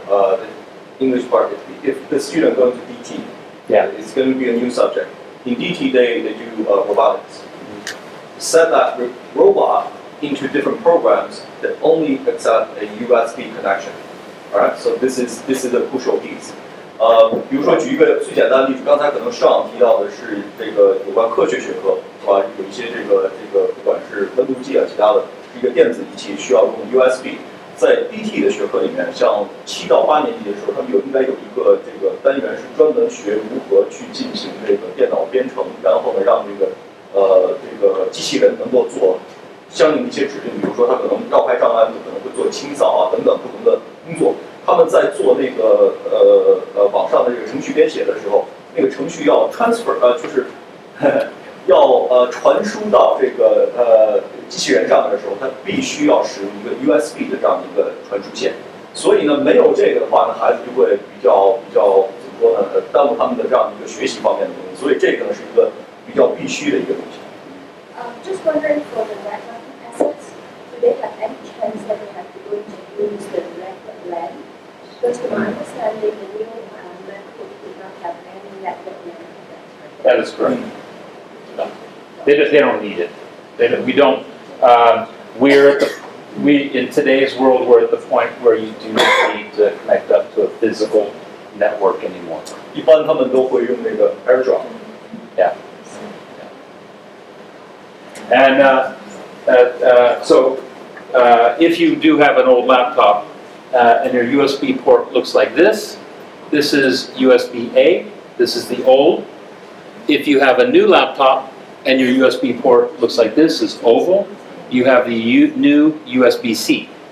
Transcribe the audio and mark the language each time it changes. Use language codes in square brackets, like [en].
[en] The English part, if the student going to DT, it's going to be a new subject. In DT, they do robotics. Set that robot into different programs that only accept a USB connection. Alright, so this is a crucial piece. [zh] 比如说举一个最简单的例子，刚才可能上提到的是这个有关科学学科，是吧？有一些这个不管是温度计其他的，是一个电子仪器需要用 USB。在 DT 的学科里面，像7到8年级的时候，他们应该有一个这个单元是专门学如何去进行这个电脑编程，然后呢让这个机器人能够做相应的一些指令，比如说它可能绕开障碍物，可能会做清扫等等不同的工作。他们在做那个网上的这个程序编写的时候，那个程序要 transfer 就是要传输到这个机器人上面的时候，它必须要使用一个 USB 的这样的一个传输线。所以呢，没有这个的话呢，孩子就会比较怎么说呢？耽误他们的这样的一个学习方面的东西。所以这个呢是一个比较必须的一个东西。 [en] Just wondering for the networking assets, do they have any chance that they have to go to use the network LAN? Because to my understanding, the new MacBook do not have any network LAN. That is correct. No. They don't need it. We don't. We in today's world, we're at the point where you do not need to connect up to a physical network anymore. [zh] 一般他们都会用那个 AirDrop。 [en] Yeah. And so if you do have an old laptop and your USB port looks like this is USB-A, this is the old. If you have a new laptop and your USB port looks like this is oval, you have the new USB-C.